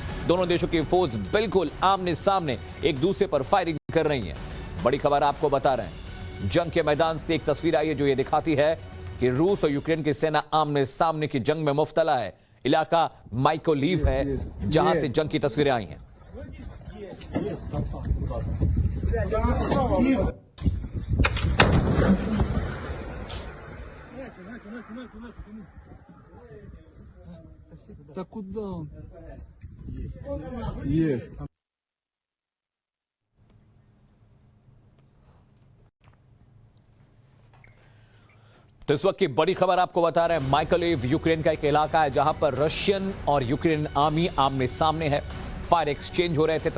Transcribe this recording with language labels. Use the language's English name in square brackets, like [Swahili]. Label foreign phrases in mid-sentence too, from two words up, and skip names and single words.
[Hindi] दोनों देशों की फौज बिल्कुल आमने सामने एक दूसरे पर फायरिंग कर रही हैं। बड़ी खबर आपको बता रहे हैं। जंग के मैदान से एक तस्वीर आई है जो ये दिखाती है कि रूस और यूक्रेन की सेना आमने सामने की जंग में मुब्तला है। इलाका माइकोलीव है जहां से जंग की तस्वीरें आई हैं। [Russian] Да куда он? Есть. [Hindi] तो इस वक्त की बड़ी खबर आपको बता रहे हैं। माइकोलीव यूक्रेन का एक इलाका है जहां पर रशियन और यूक्रेन आर्मी आमने सामने है। [English] fire exchange [Hindi] हो रहे थे।